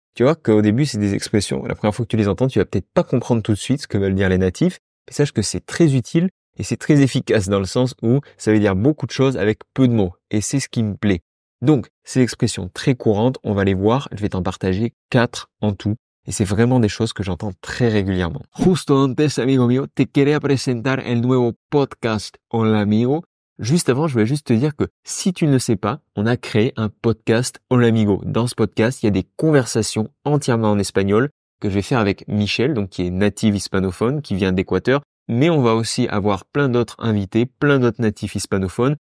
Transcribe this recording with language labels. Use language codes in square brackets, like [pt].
[fr] Tu vois qu'au début, c'est des expressions, la première fois que tu les entends, tu vas peut-être pas comprendre tout de suite ce que veulent dire les natifs. Mais sache que c'est très utile et c'est très efficace dans le sens où ça veut dire beaucoup de choses avec peu de mots. Et c'est ce qui me plaît. Donc, ces expressions très courantes, on va les voir. Je vais t'en partager 4 en tout. Et c'est vraiment des choses que j'entends très régulièrement. [es] Justo antes, amigo mío, te quería presentar el nuevo podcast Hola Amigo. [fr] Juste avant, je voulais juste te dire que si tu ne le sais pas, on a créé un podcast Hola Amigo. Dans ce podcast, il y a des conversations entièrement en espagnol que je vais faire avec Michel, donc qui est native hispanophone, qui vient d'Équateur. Mais on va aussi avoir plein d'autres invités, plein d'autres natifs hispanophones.